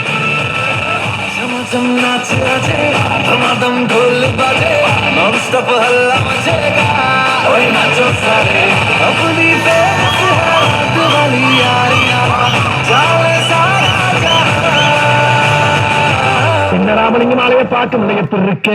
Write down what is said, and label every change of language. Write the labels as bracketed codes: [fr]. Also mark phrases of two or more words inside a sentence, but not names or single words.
[hi] चमचम नाच नाचे धमाधम ढोल बाजे [en] non stop [hi] हल्ला मचेगा ओए नाचो सारे अपनी बेस है रात वाली यारियां जावे सारा जहां [ta] என்ன ராமலிங்கம் ஆலய பாட்டு நிலையத்தில் இருக்க